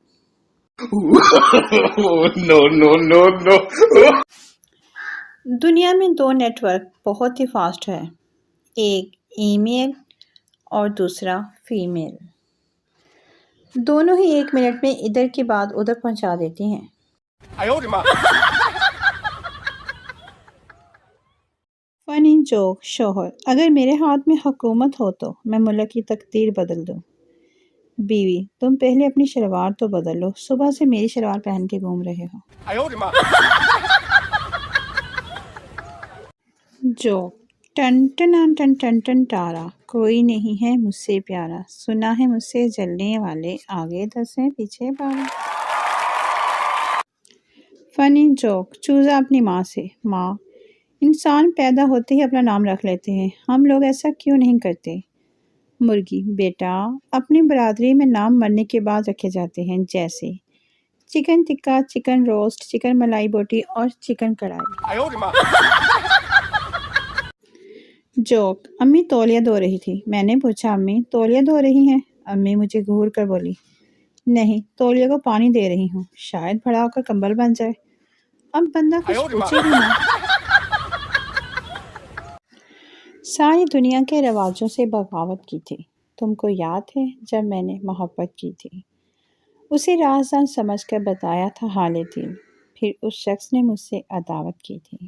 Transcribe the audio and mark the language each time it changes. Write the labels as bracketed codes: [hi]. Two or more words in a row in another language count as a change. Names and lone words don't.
[en] No, no, no, no. [ur] دنیا میں 2 نیٹ ورک بہت ہی فاسٹ ہے، ایک ای میل اور دوسرا فی میل۔ دونوں ہی 1 منٹ میں ادھر کی بات ادھر پہنچا دیتی ہیں۔ [zh] 哎呦我的妈！ [ur] فنی جوک شوہر اگر میرے ہاتھ میں حکومت ہو تو میں ملک کی تقدیر بدل دوں۔ بیوی تم پہلے اپنی شلوار تو بدل لو، صبح سے میری شلوار پہن کے گھوم رہے ہو۔ [zh] 哎呦我的妈！ [ur] جوک ٹن ٹن ٹن ٹن ٹن تارا، کوئی نہیں ہے مجھ سے پیارا، سنا ہے مجھ سے جلنے والے، آگے 10 ہیں پیچھے 12۔ فنی جوک چوزا اپنی ماں سے، ماں انسان پیدا ہوتے ہی اپنا نام رکھ لیتے ہیں، ہم لوگ ایسا کیوں نہیں کرتے؟ مرغی بیٹا اپنی برادری میں نام مرنے کے بعد رکھے جاتے ہیں، جیسے چکن ٹکا، [en] chicken roast, [ur] چکن ملائی بوٹی اور چکن کڑھائی۔ [zh] 哎呦我的妈！ [ur] جوک امی تولیہ دھو رہی تھی، میں نے پوچھا امی تولیہ دھو رہی ہیں؟ امی مجھے گھور کر بولی نہیں تولیہ کو پانی دے رہی ہوں، شاید بڑا ہو کر کمبل بن جائے۔ اب بندہ [zh] 哎呦 [ur] کچھ [zh] 我的妈！ [ur] پوچھے بھی نہ۔ ساری دنیا کے رواجوں سے بغاوت کی تھی، تم کو یاد ہے جب میں نے محبت کی تھی، اسے رازدان سمجھ کر بتایا تھا حال دل، پھر اس شخص نے مجھ سے عداوت کی تھی۔